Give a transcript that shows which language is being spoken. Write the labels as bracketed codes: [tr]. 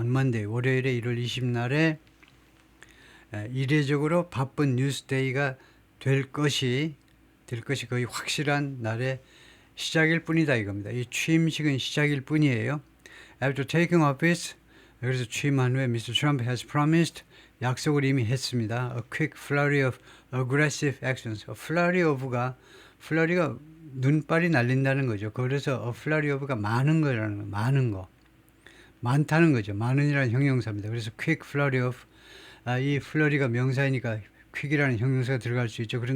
[en] On Monday [ko] 월요일에 1월 20날에 이례적으로 바쁜 뉴스데이가 될 것이 거의 확실한 날의 시작일 뿐이다 이겁니다. 이 취임식은 시작일 뿐이에요. [en] After taking office, [ko] 그래서 취임한 후에 [en] Mr. Trump has promised, [ko] 약속을 이미 했습니다. [en] A quick flurry of aggressive actions. [ko] flurry가 눈발이 날린다는 거죠. 그래서 a flurry of가 많은 거라는 거, 많은 거. 많다는 거죠. 많은이라는 형용사입니다. 그래서 [en] quick flurry of, [ko] 이 flurry가 명사이니까 quick이라는 형용사가 들어갈 수 있죠.